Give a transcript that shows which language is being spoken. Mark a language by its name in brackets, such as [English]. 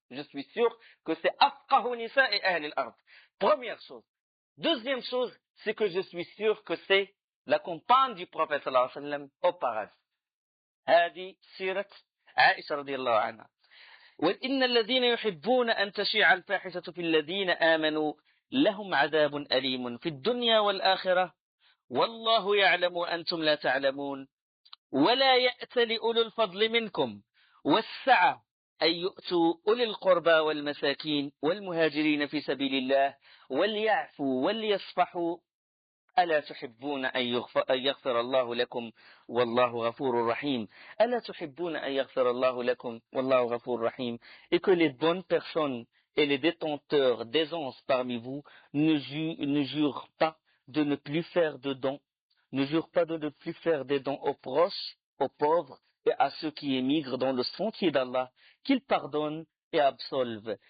[French] Je suis sûr que c'est [Arabic] Afqahu Nisa [French] et Ahl al-Ard. Première chose. Deuxième chose, c'est que je suis sûr que c'est la compagne du prophète sallallahu alayhi wa sallam au paradis. [Arabic] هذه سيرة عائشة رضي الله عنها. وإن الذين يحبون أن تشيع الفاحشة في الذين آمنوا لهم عذاب أليم في الدنيا والآخرة والله يعلم وأنتم لا تعلمون ولا يأتل أولو الفضل منكم والسعة أن يؤتوا أولي القربى والمساكين والمهاجرين في سبيل الله وليعفوا وليصفحوا ألا تحبون أن يغفر الله لكم والله غفور رحيم. ألا تحبون أن يغفر الله لكم والله غفور رحيم. [French] Et que les bonnes personnes et les détenteurs d'aisance parmi vous ne jurent pas de ne plus faire de dons, ne jurent pas de ne plus faire des dons aux proches, aux pauvres et à ceux qui émigrent dans le sentier d'Allah, qu'il pardonne et absolve.